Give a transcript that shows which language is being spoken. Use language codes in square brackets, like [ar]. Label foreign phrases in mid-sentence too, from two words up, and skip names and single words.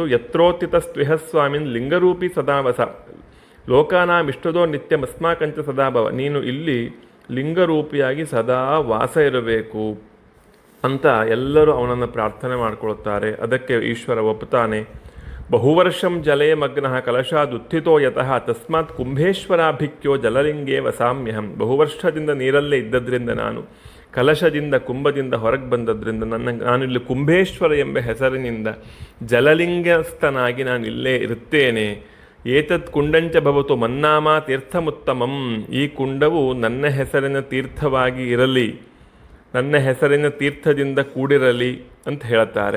[sa] ಯತ್ರೋತ್ಥಿತ ಸ್ವಿಹಸ್ವಾಮಿನ್ ಲಿಂಗರೂಪಿ ಸದಾವಸ ಲೋಕಾನಾಮಿಷ್ಟದೋ ನಿತ್ಯಮಸ್ಮಾಕಂಚ ಸದಾಭವ, [kn] ನೀನು ಇಲ್ಲಿ ಲಿಂಗರೂಪಿಯಾಗಿ ಸದಾ ವಾಸ ಇರಬೇಕು ಅಂತ ಎಲ್ಲರೂ ಅವನನ್ನು ಪ್ರಾರ್ಥನೆ ಮಾಡಿಕೊಳ್ತಾರೆ. ಅದಕ್ಕೆ ಈಶ್ವರ ಒಪ್ಪುತ್ತಾನೆ. [sa] ಬಹುವರ್ಷಂ ಜಲೇ ಮಗ್ನಃ ಕಲಶಾದುತ್ಥಿತೋ ಯತಃ ತಸ್ಮಾತ್ ಕುಂಭೇಶ್ವರಾಭಿಕ್ಯೋ ಜಲಲಿಂಗೇ ವಸಾಮ್ಯಹಂ. [kn] ಬಹುವರ್ಷದಿಂದ ನೀರಲ್ಲೇ ಇದ್ದದ್ರಿಂದ, ನಾನು ಕಲಶದಿಂದ ಕುಂಭದಿಂದ ಹೊರಗೆ ಬಂದದ್ರಿಂದ ನಾನಿಲ್ಲಿ ಕುಂಭೇಶ್ವರ ಎಂಬ ಹೆಸರಿನಿಂದ ಜಲಲಿಂಗಸ್ಥನಾಗಿ ನಾನು ಇಲ್ಲೇ ಇರುತ್ತೇನೆ. [sa] ಏತತ್ ಕುಂಡಂಚ ಭವತು ಮನ್ನಾಮ ತೀರ್ಥಮುತ್ತಮಂ, [kn] ಈ ಕುಂಡವು ನನ್ನ ಹೆಸರಿನ ತೀರ್ಥವಾಗಿ ಇರಲಿ, ನನ್ನ ಹೆಸರಿನ ತೀರ್ಥದಿಂದ ಕೂಡಿರಲಿ ಅಂತ ಹೇಳ್ತಾರೆ.